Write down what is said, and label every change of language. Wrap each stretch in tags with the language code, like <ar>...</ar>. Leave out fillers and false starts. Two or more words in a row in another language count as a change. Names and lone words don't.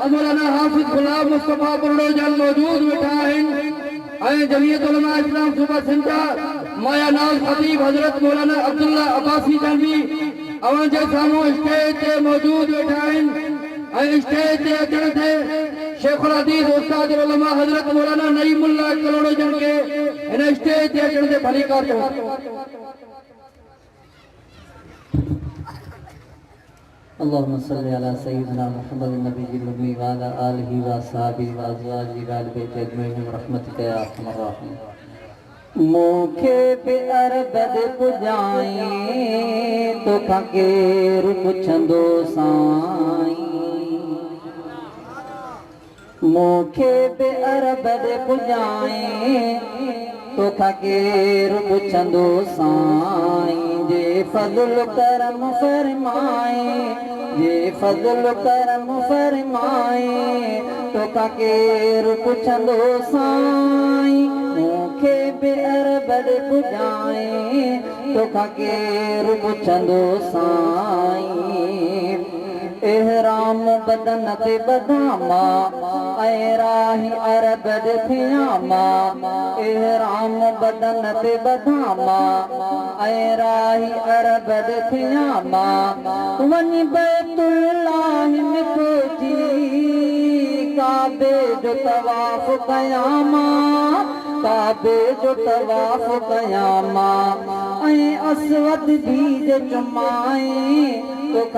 <sd>मौलाना हाफिज गुलाब मुस्तफा बुर्डो जन मौजूद वेठा आहिनि ऐं जमीयत उलमा इस्लाम सूबा सिंध जा माया नाज़ खतीब हजरत मौलाना अब्दुल्ला अब्बासी जन भी अवां जे साम्हूं स्टेज ते मौजूद वेठा आहिनि ऐं स्टेज ते अचण ते शेखुल हदीस उस्ताद उलमा हजरत मौलाना नईमुल्लाह कलोड़ो जन के हिन स्टेज ते अचण ते भली कार</sd> <ar>اللهم صل على سيدنا محمد النبي الأمي وعلى آله وأصحابه وأزواجه وأهل بيته أجمعين رحمتك يا أرحم الراحمين</ar> <sd>मूंखे बि अरबद पुॼाए तोखां केरु पुछंदो साईं मूंखे बि अरबद पुॼाए तोखां केरु पुछंदो साईं जे फज़ल करम फरमाए जे फज़ल करम फरमाए तोखां केरु पुछंदो साईं मूंखे बि अरबद पुॼाए तोखां केरु पुछंदो साईं इहराम बदन ते बदामा ऐ राही अरब ॾिठियामा इहराम बदन ते बधामा ऐ राही अरब ॾिठियामा वञी बैतुल्लाह में पहुची काबे जो तवाफ़ कयामा काबे जो तवाफ़ कयामा ऐं असवद बीज चुमाए तोखां</sd>